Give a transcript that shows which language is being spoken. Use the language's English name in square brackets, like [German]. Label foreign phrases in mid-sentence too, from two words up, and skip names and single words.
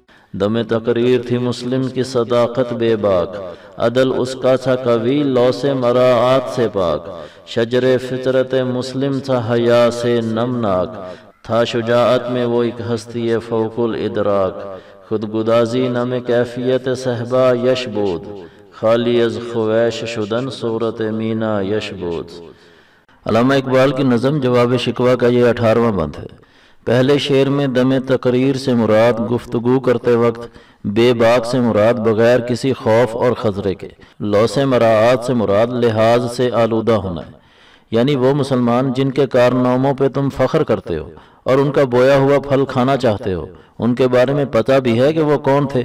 [Urdu] دم تقریر تھی مسلم کی صداقت بے باک، عدل اس کا تھا قوی لو سے مراعات سے پاک، شجر فطرت مسلم تھا حیا سے نمناک، تھا شجاعت میں وہ ایک ہستی فوق الادراک، [Persian] خود گدازی نم کیفیت صحبہ یش بود، خالی از خویش شدن صورت مینا یش بود۔ [Urdu] علامہ اقبال کی نظم جواب شکوہ کا یہ 18واں بند ہے۔ پہلے شعر میں دم تقریر سے مراد گفتگو کرتے وقت بے باک سے مراد بغیر کسی خوف اور خطرے کے، لو سے مراعات سے مراد لحاظ سے آلودہ ہونا ہے، یعنی وہ مسلمان جن کے کارناموں پہ تم فخر کرتے ہو اور ان کا بویا ہوا پھل کھانا چاہتے ہو، ان کے بارے میں پتہ بھی ہے کہ وہ کون تھے۔